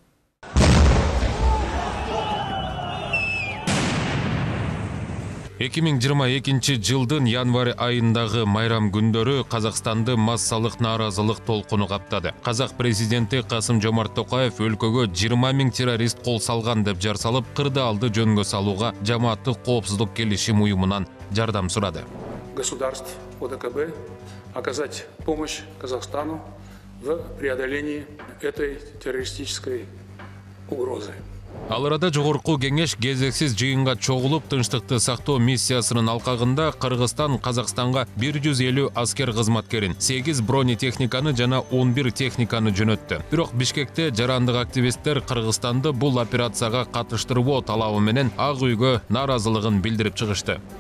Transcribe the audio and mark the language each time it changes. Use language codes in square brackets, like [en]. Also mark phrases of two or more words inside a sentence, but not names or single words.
[ky] 2022 жылдын январь айындагы майрам күндөрү Казакстанды массалык нааразылык толкуну каптады. Казак президенти Касым-Жомарт Токаев өлкөгө 20 000 террорист кол салган деп жар салып, кырдаалды жөнгө салууга жамааттык коопсуздук келишим уюмунан жардам сурады. [ru] Государств ОДКБ оказать помощь Казахстану в преодолении этой террористической угрозы. [ky] Ал арада жогорку кеңеш кезексиз жыйынга чогулуп, тынчтыкты сактоо миссиясынын алкагында Кыргызстан Казакстанга 150 аскер кызматкерин, 8 бронетехниканы жана 11 техниканы жөнөттү. Бирок Бишкекте жарандык активисттер Кыргызстанды бул операцияга катыштырбоо талабы менен Ак үйгө нааразылыгын билдирип чыгышты.